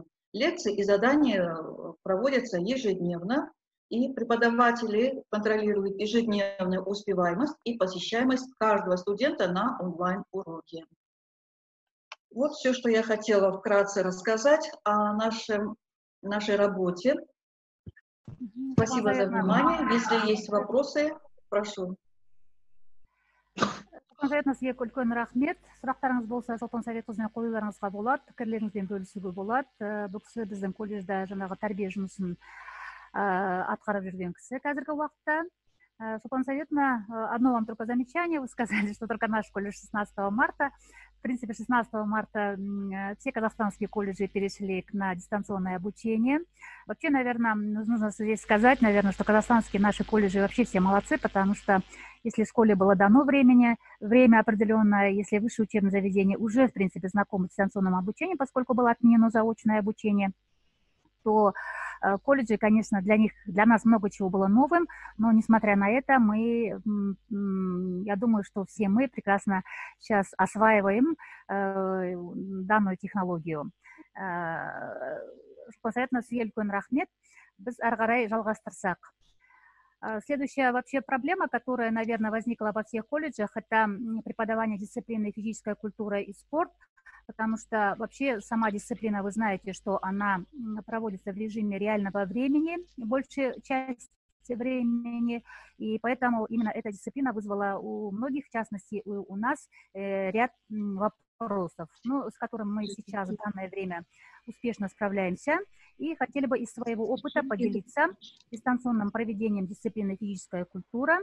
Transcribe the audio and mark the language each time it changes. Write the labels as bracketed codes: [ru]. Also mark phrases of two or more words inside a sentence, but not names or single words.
[ru] Лекции и задания проводятся ежедневно, и преподаватели контролируют ежедневную успеваемость и посещаемость каждого студента на онлайн-уроке. Вот все, что я хотела вкратце рассказать о нашей работе. Спасибо за внимание. Если есть вопросы, прошу. [kk] Султан сізге үлкен рахмет. Сұрақтарыңыз болса, Султан Совет қызына қоюларыңызға болады, пікірлеріңізбен бөлісуге болады. Бұл кісі біздің колледжда жаңағы тәрбие жұмысын атқарып жүрген кісі қазіргі уақытта. [ru] Султан Советовна, одно вам только замечание. Вы сказали, что только наш колледж 16 марта. В принципе, 16 марта все казахстанские колледжи перешли на дистанционное обучение. Вообще, наверное, нужно здесь сказать, наверное, что казахстанские наши колледжи вообще все молодцы, потому что если школе было дано время определенное, если высшее учебное заведение уже, в принципе, знакомо с дистанционным обучением, поскольку было отменено заочное обучение, то колледжи, конечно, для нас много чего было новым, но несмотря на это, я думаю, что все мы прекрасно сейчас осваиваем данную технологию. Соответственно, [kk] сізге үлкен рахмет. Біз ары қарай жалғастырсақ. [ru] Следующая вообще проблема, которая, наверное, возникла во всех колледжах, это преподавание дисциплины физическая культура и спорт. Потому что вообще сама дисциплина, вы знаете, что она проводится в режиме реального времени, большая часть времени, и поэтому именно эта дисциплина вызвала у многих, в частности у нас, ряд вопросов, с которыми мы сейчас в данное время успешно справляемся, и хотели бы из своего опыта поделиться дистанционным проведением дисциплины физическая культура.